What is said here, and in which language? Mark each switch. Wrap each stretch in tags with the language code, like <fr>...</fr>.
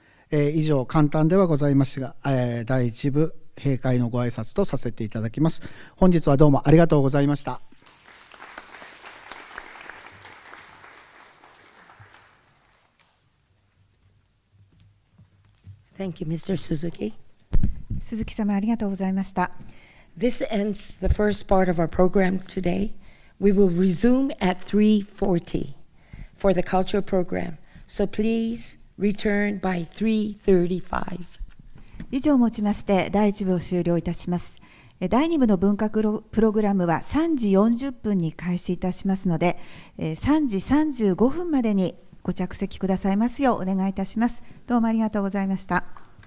<ja>以上簡単ではございますが、第1部閉会のご挨拶とさせていただきます。本日はどうもありがとうございました。</ja> <en>Thank you, Mr. Suzuki.</en> <ja>鈴木様ありがとうございました。</ja> <en>This ends the first part of our program today. We will resume at 3:40 for the cultural program. So please return by 3:35.</en> <ja>以上をもちまして第1部を終了いたします。第2部の文化プログラムは3時40分に開始いたしますので、3時35分までにご着席くださいますようお願いいたします。どうもありがとうございました。</ja>